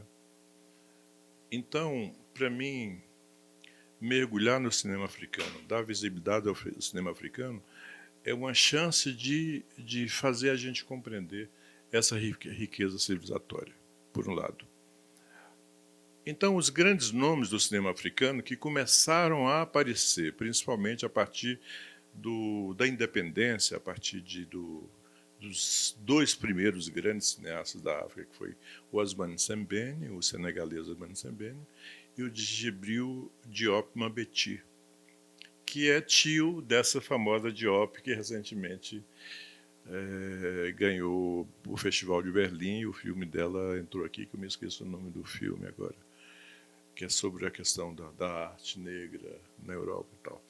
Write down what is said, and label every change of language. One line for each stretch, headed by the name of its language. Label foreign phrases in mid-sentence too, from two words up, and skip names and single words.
Portuguese: Então, para mim, mergulhar no cinema africano, dar visibilidade ao cinema africano, é uma chance de fazer a gente compreender essa riqueza civilizatória, por um lado. Então, os grandes nomes do cinema africano que começaram a aparecer, principalmente a partir da independência, a partir dos dois primeiros grandes cineastas da África, que foi o Ousmane Sembène, o senegalês Ousmane Sembène, e o Djibril Diop Mambéty, que é tio dessa famosa Diop que recentemente ganhou o Festival de Berlim, e o filme dela entrou aqui, que eu me esqueço o nome do filme agora, que é sobre a questão da arte negra na Europa e tal.